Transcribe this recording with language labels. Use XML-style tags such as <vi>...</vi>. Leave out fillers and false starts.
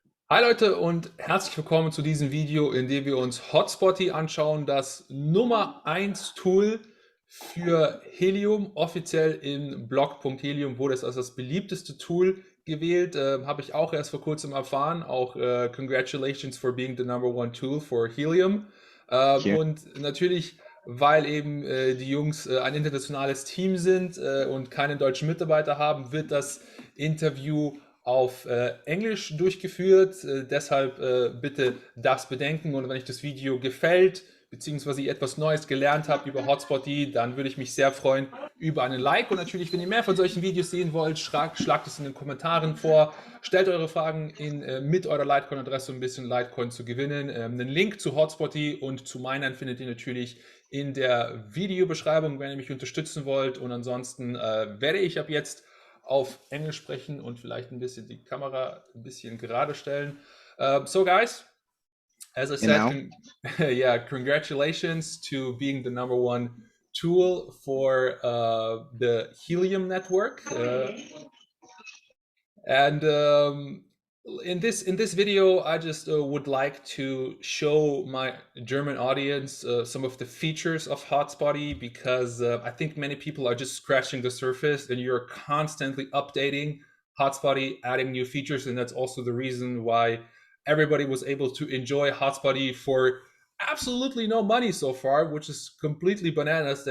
<de>Hi Leute und herzlich willkommen zu diesem Video, in dem wir uns Hotspotty anschauen, das Nummer 1 Tool für Helium. Offiziell im Blog.helium wurde es als das beliebteste Tool gewählt. Habe ich auch erst vor kurzem erfahren. Auch</de> <en>congratulations for being the number one tool for Helium.</en> <de>Hier. Und natürlich, weil eben die Jungs ein internationales Team sind und keinen deutschen Mitarbeiter haben, wird das Interview auf Englisch durchgeführt. Deshalb bitte das bedenken. Und wenn euch das Video gefällt, beziehungsweise ihr etwas Neues gelernt habt über Hotspotty, dann würde ich mich sehr freuen über einen Like. Und natürlich, wenn ihr mehr von solchen Videos sehen wollt, schlagt es in den Kommentaren vor. Stellt eure Fragen mit eurer Litecoin-Adresse, um ein bisschen Litecoin zu gewinnen. Einen Link zu Hotspotty und zu meinen findet ihr natürlich in der Videobeschreibung, wenn ihr mich unterstützen wollt. Und ansonsten werde ich ab jetzt auf Englisch sprechen und vielleicht ein bisschen die Kamera ein bisschen gerade stellen.</de> <en>So guys, as I said,</en> <de>Genau.</de> <en>yeah, congratulations to being the number one tool for the Helium network. And in this video, I just would like to show my German audience some of the features of Hotspotty because I think many people are just scratching the surface, and you're constantly updating Hotspotty, adding new features, and that's also the reason why everybody was able to enjoy Hotspotty for absolutely no money so far, which is completely bananas.</en>